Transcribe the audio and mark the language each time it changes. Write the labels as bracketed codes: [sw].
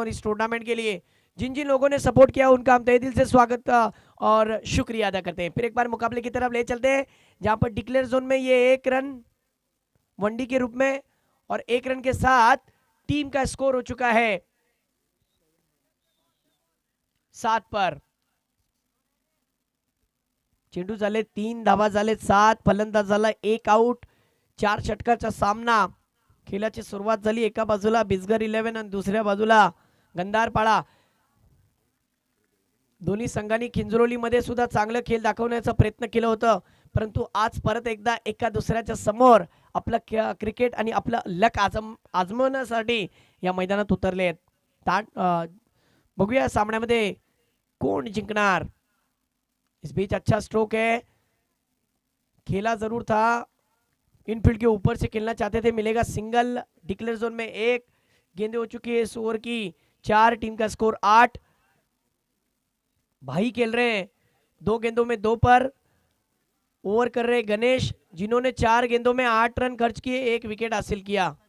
[hi] और इस टूर्नामेंट के लिए जिन जिन लोगों ने सपोर्ट किया उनका हम तहे दिल से स्वागत और शुक्रिया अदा करते हैं। फिर एक बार मुकाबले की तरफ ले चलते हैं, जहां पर डिक्लेयर जोन में ये 1 रन वनडी के रूप में और 1 रन के साथ टीम का स्कोर हो चुका है 7 पर। [mr] चेंडू झाले 3, धावा झाले 7, फलंदाज झाला 1 आउट, 4 षटकाचा सामना। खेळाची सुरुवात झाली एका बाजूला बिजगर 11 आणि दुसऱ्या बाजूला गंधारपाडा। दोन्ही संघांनी खिंजरोलीमध्ये सुद्धा चांगलं खेळ दाखवण्याचा प्रयत्न केला होता, परंतु आज परत एकदा एका दुसऱ्याच्या समोर आपलं क्रिकेट आणि आपलं लक आजमावण्यासाठी या मैदानात उतरले आहेत। बघूया सामन्यामध्ये कौन जिंकणार। [hi] इस बीच अच्छा स्ट्रोक है, खेला जरूर था, इनफील्ड के ऊपर से खेलना चाहते थे, मिलेगा सिंगल। डिक्लेयर जोन में 1 गेंदें हो चुकी है इस ओवर की 4, टीम का स्कोर 8। भाई खेल रहे हैं 2 गेंदों में 2 पर। ओवर कर रहे गणेश, जिन्होंने 4 गेंदों में 8 रन खर्च किए, 1 विकेट हासिल किया।